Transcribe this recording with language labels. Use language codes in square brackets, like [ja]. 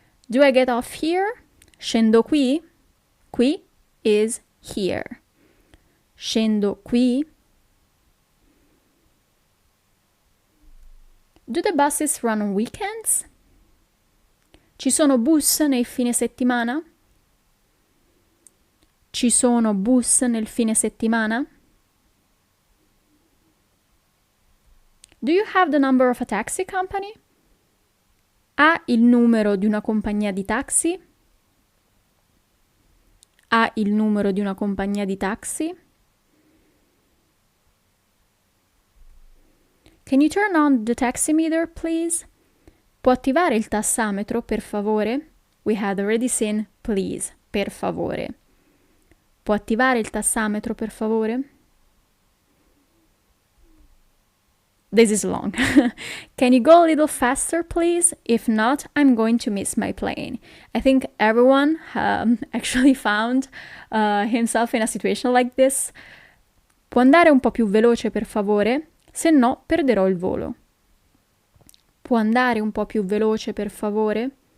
[en] Do I get off here? [it] Scendo qui? Qui [en] is here. [it] Scendo qui? [en] Do the buses run on weekends? [it] Ci sono bus nel fine settimana? Ci sono bus nel fine settimana? [en] Do you have the number of a taxi company? [it] Ha il numero di una compagnia di taxi? Ha il numero di una compagnia di taxi? [en] Can you turn on the taximeter, please? [it] Può attivare il tassametro, per favore? [en] We had already seen please, [it] per favore. Può attivare il tassametro, per favore? [en] This is long. Can you go a little faster, please? If not, I'm going to miss my plane. I think everyone actually found himself in a situation like this. [it] Può andare un po' più veloce, per favore? Se no, perderò il volo. Può andare un po' più veloce, per favore?